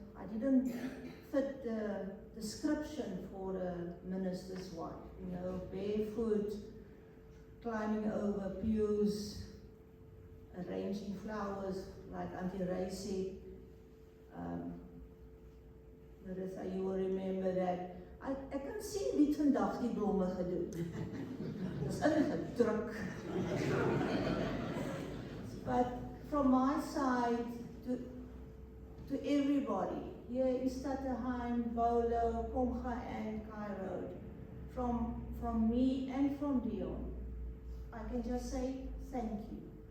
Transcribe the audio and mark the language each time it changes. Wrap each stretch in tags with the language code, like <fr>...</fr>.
<en>I didn't fit the description for a minister's wife. You know, barefoot, climbing over pews, arranging flowers, like Auntie Ray said. Marissa, you will remember that.</en> <af>Ek kan sien wie het vandag die blomme gedoen. Dis ingedruk.</af> <en>But from my side to everybody, here in Stutterheim, Bolo, Pomga and Cairo, from me and from Dion, I can just say thank you.</en>